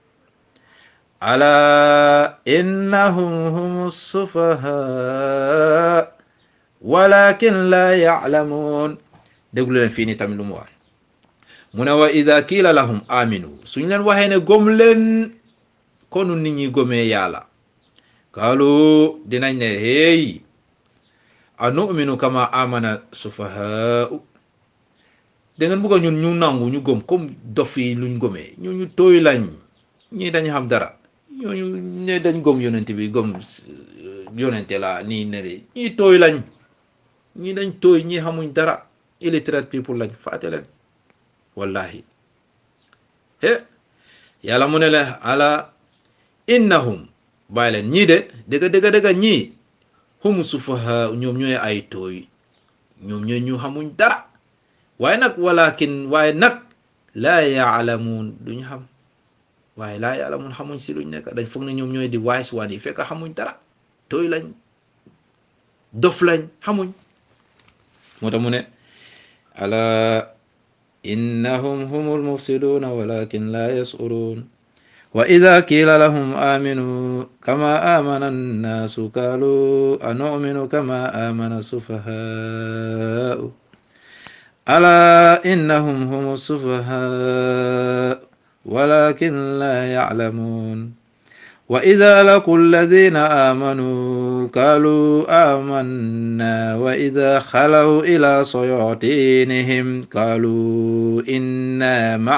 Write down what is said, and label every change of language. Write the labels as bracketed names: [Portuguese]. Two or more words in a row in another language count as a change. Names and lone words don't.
[Arabic] ألا إنهم هم السفهاء ولكن لا يعلمون [Wolof] déglu leen fii nii tamit lu mu wax mu ne [Arabic] وإذا قيل لهم آمنوا [Wolof] suñ leen waxee ne gom leen konu nit ñi gomee yàlla kaalu dinañ ne hey [Arabic] أنؤمن كما آمن السفهاء [Wolof] da ngeen bëgg ñun ñu nangu ñu gom comme dof yi luñ gomee ñu tooy lañ ñii dañ xam dara ñooñu ne dañ gom yonente bi gom yonente la nii ne de ñii tooy lañ ñii dañ tooy ñii xamuñ dara [English] illiterate people [Wolof] lañ faate leen wallahi yàlla mu ne la [Arabic] ألا إنهم [Wolof] bàyyi leen ñii de dëgg ñii [Arabic] هم السفهاء [Wolof] ñoom ñooy ay tooy ñoom ñooy ñu xamuñ dara waaye nag waaye nag [Arabic] لا يعلمون [Wolof] duñ xam waaye [Arabic] لا يعلمون [Wolof] xamuñ si luñ nekk dañ foog ne ñoom ñooy di [English] wise one [Wolof] yi fekk xamuñ dara tooy lañ dof lañ xamuñ moo tax mu ne [Arabic] ألا إنهم هم المفسدون ولكن لا يشعرون وإذا قيل لهم آمنوا كما آمن الناس قالوا أنؤمن كما آمن السفهاء ألا إنهم هم السفهاء ولكن لا يعلمون وإذا لقوا الذين آمنوا قالوا آمنا وإذا خلوا إلى شياطينهم قالوا إنا